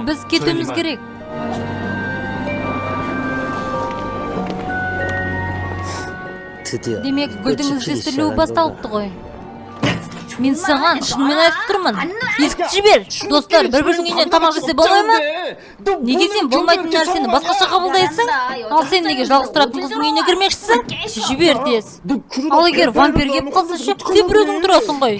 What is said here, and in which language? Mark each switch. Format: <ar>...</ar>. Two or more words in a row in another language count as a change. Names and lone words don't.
<kk>Біз кетуіміз керек.</kk> <ko>드디어</ko> <kk>Демек, гүлдің</kk> <ko>꽃이 피기</ko> <kk>іздестірілуі</kk> <ko>시작한</ko> <kk>басталыпты</kk> <ko>건가?</ko> <kk>ғой. Мен саған шынымен айтып тұрмын. Есікті жібер. Достар, бір-бірінің үйінен тамақ жесе болмай ма? Неге сен болмайтын нәрсені басқаша қабылдайсың? Ал сен неге жалғыз тұратын қыздың үйіне кірмекшісің? Жібер тез. Ал егер вампир келіп қалса ше, сен бір өзің тұрасың ғой.</kk>